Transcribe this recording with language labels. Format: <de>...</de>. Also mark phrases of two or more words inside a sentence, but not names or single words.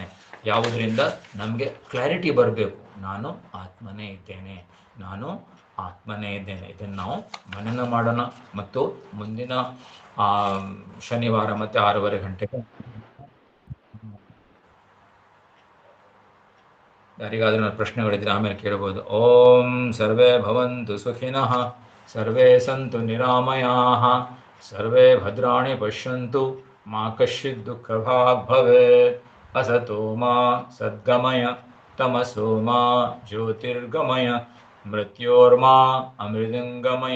<kn>ಯಾವುದರಿಂದ ನಮಗೆ ಕ್ಲಾರಿಟಿ ಬರಬೇಕು, ನಾನು ಆತ್ಮನೇ ಇದ್ದೇನೆ, ನಾನು ಆತ್ಮನೇ ಇದ್ದೇನೆ. ಇದನ್ನು ನಾವು ಮನನ ಮಾಡೋಣ. ಮತ್ತು ಮುಂದಿನ ಶನಿವಾರ ಮತ್ತೆ 6:30 ಗಂಟೆಗೆ ಯಾರಿಗಾದ್ರೂ ನನ್ನ ಪ್ರಶ್ನೆಗಳಿದ್ರೆ ಆಮೇಲೆ ಕೇಳಬಹುದು.</kn> <sa>ಓಂ ಸರ್ವೇ ಭವಂತು ಸುಖಿನಃ, ಸರ್ವೇ ಸಂತು ನಿರಾಮಯಾಃ, ಸರ್ವೇ ಭದ್ರಾಣಿ ಪಶ್ಯಂತು, ಮಾ ಕಶ್ಚಿತ್ ದುಃಖಭಾಗ್ ಭವೇತ್. ಅಸತೋ ಮಾ ಸದ್ಗಮಯ, ತಮಸೋ ಮಾ ಜ್ಯೋತಿರ್ಗಮಯ, ಮೃತ್ಯೋರ್ಮಾ ಅಮೃತಂಗಮಯ.</sa>